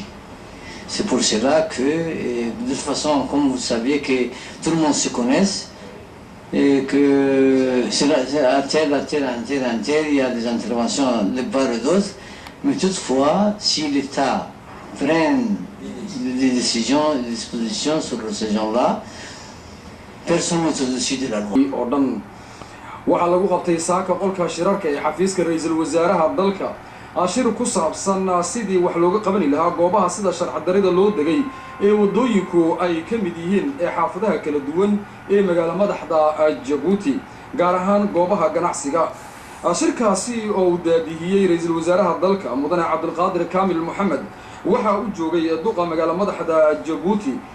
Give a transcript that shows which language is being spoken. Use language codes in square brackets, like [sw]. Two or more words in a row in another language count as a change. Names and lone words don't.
[fr] C'est pour cela que, de toute façon, comme vous savez, que tout le monde se connaisse et que c'est à tel, il y a des interventions de part et d'autre, mais toutefois, si l'État prend des décisions, des dispositions sur ces gens-là, personne n'est au-dessus de la loi. [so] waxaa lagu qabtay saaka qolka shirarka ee xafiiska ra'iisul wasaaraha dalka ashir ku saabsan sidii wax looga qaban lahaa goobaha sida sharci darrida loo degay ee wadooyinku ay ka mid yihiin ee xaafadaha kala duwan ee magaalada madaxda Djibouti gaar ahaan goobaha ganacsiga ashirkaasi oo uu daadihiyay ra'iisul wasaaraha dalka mudane Cabdulqaadir Kaamil Mohamed waxa uu joogay duqa magaalada madaxda Djibouti